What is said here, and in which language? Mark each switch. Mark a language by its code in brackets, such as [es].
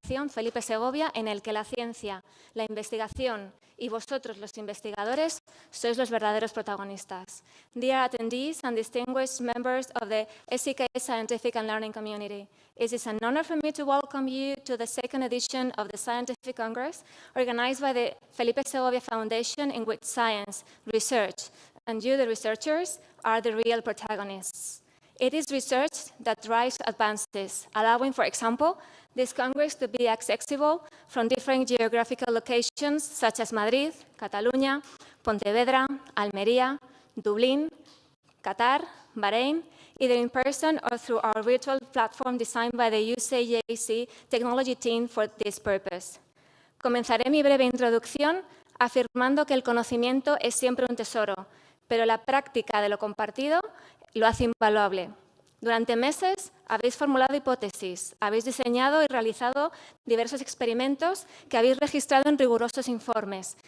[es] Felipe Segovia, en el que la ciencia, la investigación y vosotros, los investigadores, sois los verdaderos protagonistas. [en] Dear attendees and distinguished members of the SEK Scientific and Learning Community, it is an honor for me to welcome you to the second edition of the Scientific Congress, organized by the Felipe Segovia Foundation, in which science, research, and you, the researchers, are the real protagonists. It is research that drives advances, allowing, for example, this Congress to be accessible from different geographical locations such as Madrid, Cataluña, Pontevedra, Almería, Dublín, Qatar, Bahrain, either in person or through our virtual platform designed by the UCJC technology team for this purpose. [es] Comenzaré mi breve introducción afirmando que el conocimiento es siempre un tesoro, pero la práctica de lo compartido lo hace invaluable. Durante meses habéis formulado hipótesis, habéis diseñado y realizado diversos experimentos que habéis registrado en rigurosos informes.